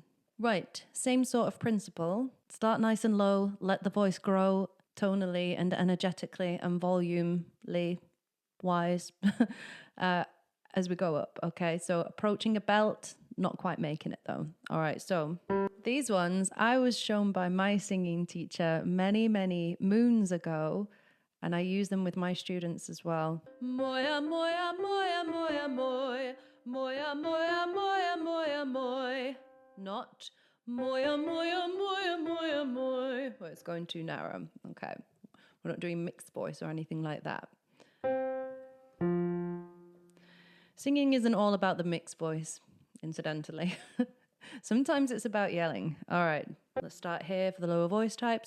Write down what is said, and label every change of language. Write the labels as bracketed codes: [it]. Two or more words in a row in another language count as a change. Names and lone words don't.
[en] Right, same sort of principle. Start nice and low, let the voice grow tonally and energetically and volumely wise as we go up. Okay, so approaching a belt, not quite making it though. All right, so these ones I was shown by my singing teacher many, many moons ago, and I use them with my students as well. Moya, moya, moya, moya, moy. Moya, moya, moya, moya, moy. Not moya, moya, moya, moya, moy. Well, it's going too narrow. Okay. We're not doing mixed voice or anything like that. Singing isn't all about the mixed voice, incidentally. Sometimes it's about yelling. All right, let's start here for the lower voice types.